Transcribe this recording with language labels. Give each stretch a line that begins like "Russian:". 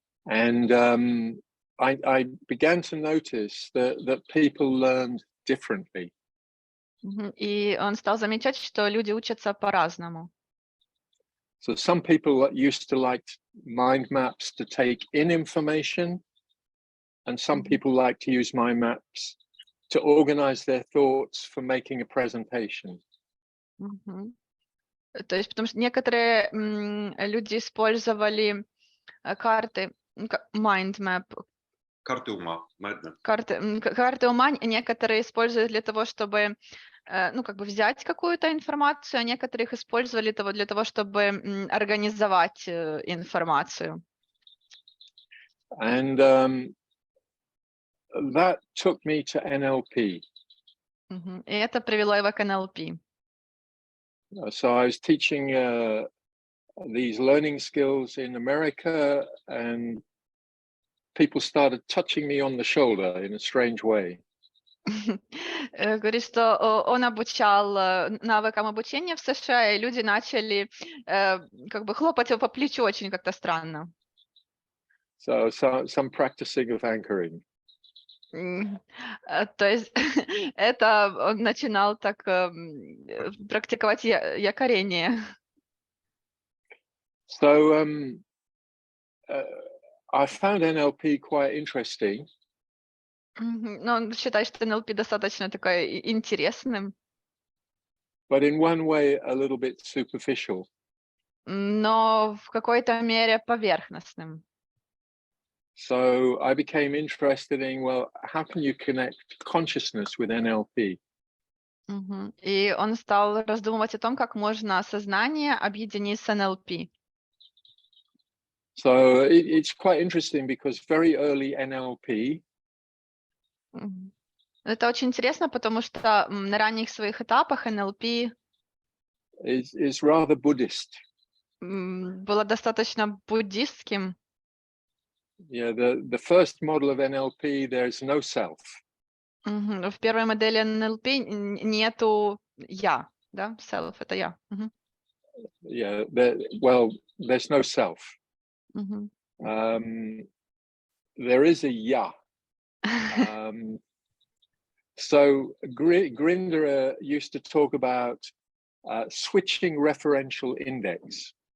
English: And I began to notice that people learned differently. Мгм.
Russian: И он стал замечать, что люди учатся по-разному.
English: So some people used to like mind maps to take in information, and some people like to use mind maps to organize their thoughts for making a presentation. Мгм.
Russian: То есть, потому что некоторые люди использовали карты, mind map, Карты ума. Mind map. карты ума, некоторые используют для того, чтобы ну, как бы взять какую-то информацию, а некоторые их использовали для того, чтобы организовать информацию.
English: And that took me to NLP. Мгм.
Russian: И это привело его к NLP.
English: So I was teaching these learning skills in America, and people started touching me on the shoulder in a strange way.
Russian: Говорит, что он обучал навыкам обучения в США, и люди начали как бы хлопать его по плечу очень как-то странно.
English: So some practicing of anchoring.
Russian: То есть это он начинал так практиковать якорение.
English: So I found NLP quite interesting.
Russian: Но он считает, что NLP достаточно такой интересным,
English: But in one way, a little bit superficial.
Russian: но в какой-то мере поверхностным.
English: So I became interested in, well, how can you connect consciousness with NLP? Мгм.
Russian: И он стал раздумывать о том, как можно сознание объединить с NLP.
English: So it's quite interesting because very early NLP Мгм.
Russian: Это очень интересно, потому что на ранних своих этапах NLP
English: is rather Buddhist.
Russian: было достаточно буддистским.
English: Yeah, the first model of NLP, there's no self. Мгм.
Russian: В первой модели NLP нету я, да, self — это я. Мгм.
English: Yeah, well, there's no self. Мгм. There is a ya. So Grinder used to talk about switching referential index.